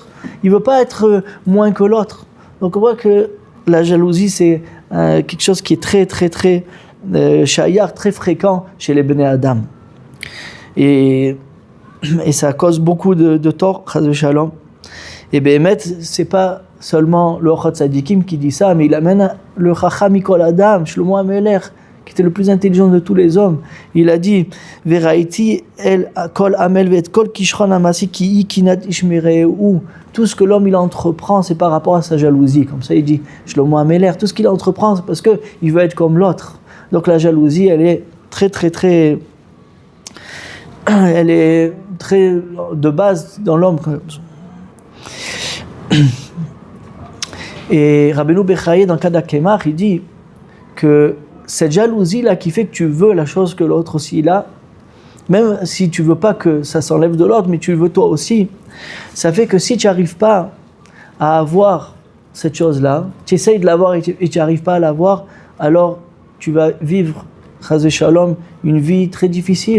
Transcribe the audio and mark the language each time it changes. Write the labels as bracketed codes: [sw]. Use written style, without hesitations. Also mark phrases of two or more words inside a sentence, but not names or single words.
[fr] Il veut pas être moins que l'autre. Donc, on voit que la jalousie, c'est quelque chose qui est très, très, très shayar, très fréquent chez les [he] בני אדם. [fr] Et ça cause beaucoup de tort, [he] חס ושלום. [fr] Et Béhémet, c'est pas seulement le Ochot Tzadikim qui dit ça, mais il amène le [he] חכם מכל אדם, [fr] Shlomo HaMelech, qui était le plus intelligent de tous les hommes. Il a dit [he] וראיתי את כל עמל ואת כל כשרון המעשה כי היא קנאת איש מרעהו. [fr] Tout ce que l'homme il entreprend, c'est par rapport à sa jalousie. Comme ça, il dit Shlomo HaMelech, tout ce qu'il entreprend, c'est parce que il veut être comme l'autre. Donc la jalousie, elle est très, très, très, elle est très de base dans l'homme. Et Rabbeinu Bechaye, dans le cas d'Akemach, il dit que cette jalousie-là qui fait que tu veux la chose que l'autre aussi il a, même si tu veux pas que ça s'enlève de l'autre, mais tu le veux toi aussi, ça fait que si tu n'arrives pas à avoir cette chose-là, tu essayes de l'avoir et tu n'arrives pas à l'avoir, alors tu vas vivre, [he] חס ושלום, [fr] une vie très difficile.